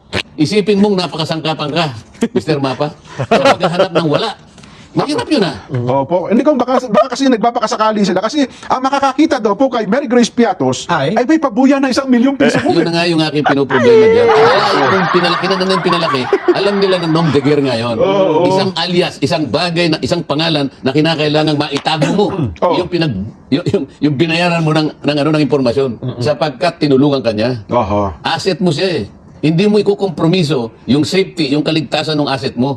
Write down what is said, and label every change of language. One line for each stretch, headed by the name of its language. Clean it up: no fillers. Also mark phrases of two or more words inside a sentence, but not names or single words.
Filipino: Isipin mong napakasangkapan ka, Mr. Mapa, sa paghahanap ng wala. Mahirap yun ah. Opo. Hindi ko baka kasi nagpapakasakali sila kasi ang makakakita daw po kay Mary Grace Piatos Ay. ay may pabuya na 1 milyong piso po. Yun na nga yung aking pinoproblema dyan. Kaya kung pinalaki na ng pinalaki, alam nila ng
French: nom de guerre
Filipino: ngayon. Isang alias, isang bagay, na isang pangalan na kinakailangang maitago mo. Oo. Yung binayaran mo ng impormasyon sapagkat tinulungan ka niya. Oho. Asset mo siya eh. Hindi mo ikukompromiso yung safety, yung kaligtasan ng asset mo. Ganun